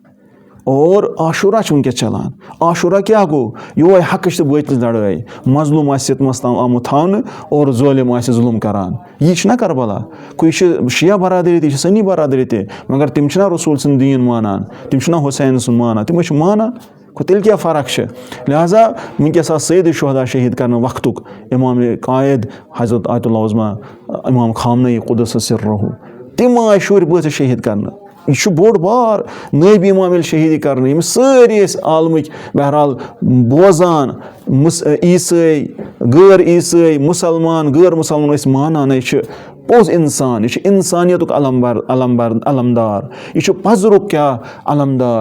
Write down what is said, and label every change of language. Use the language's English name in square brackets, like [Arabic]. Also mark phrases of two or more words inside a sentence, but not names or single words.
[Kashmiri] اور عاشوٗرا چھُ وٕنکٮ۪س چلان عاشوٗرا کیٛاہ گوٚو یِہوے حقٕچ تہٕ بٲطلٕچ لڑٲے مظلوٗم آسہِ سِتمَس تام آمُت تھاونہٕ اور ظٲلِم آسہِ ظُلم کران یی چھُنہ کربلا گوٚو یہِ چھِ شِیا برادٔری تہِ یہِ چھِ سٔنی برادٔری تہِ مگر تِم چھِنہ رسوٗل سُنٛد دیٖن مانان تِم چھِنہ حُسین سُنٛد مانان تِم چھِ مانان گوٚو تیٚلہِ کیٛاہ فرق چھِ لہٰذا وٕنکٮ۪س آو سیدِ شُہدا شہیٖد کرنہٕ وقتُک اِمام قایِد حضرت آیت اللہ عظما اِمام خامنئی [Arabic] قُدُس سِرُّہُ [Kashmiri] تِم آے شُرۍ بٲژٕ شہیٖد کرنہٕ یہِ چھُ بوٚڑ بار نٲبی اِمام ییٚلہِ شہیٖدی کرنہٕ یِم سٲری ٲسۍ عالمٕکۍ بہرحال بوزان عیٖسٲے غٲر عیٖسٲے مُسلمان غٲر مُسلمان ٲسۍ مانان یہِ چھِ پوٚز اِنسان یہِ چھُ اِنسانیتُک علمدار یہِ چھُ پزرُک کیٛاہ علمدار